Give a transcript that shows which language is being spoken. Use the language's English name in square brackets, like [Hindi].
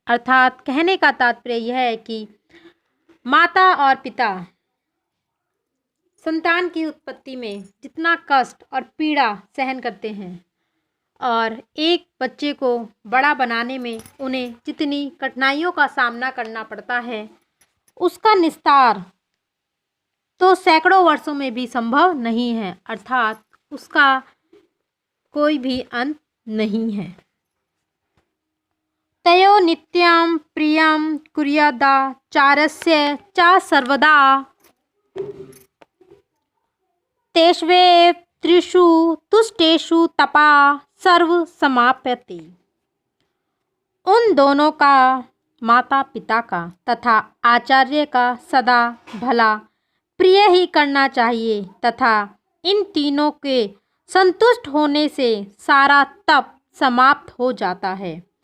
[Hindi] अर्थात कहने का तात्पर्य यह है कि माता और पिता संतान की उत्पत्ति में जितना कष्ट और पीड़ा सहन करते हैं और एक बच्चे को बड़ा बनाने में उन्हें जितनी कठिनाइयों का सामना करना पड़ता है, उसका निस्तार तो सैकड़ों वर्षों में भी संभव नहीं है। अर्थात उसका कोई भी अंत नहीं है। [Sanskrit] तयो नित्यं प्रियं कुर्यादाचार्यस्य च सर्वदा तेष्वेव त्रिषु तुष्टेषु तपा सर्व समाप्यते। [Hindi] उन दोनों का, माता पिता का तथा आचार्य का सदा भला प्रिय ही करना चाहिए तथा इन तीनों के संतुष्ट होने से सारा तप समाप्त हो जाता है।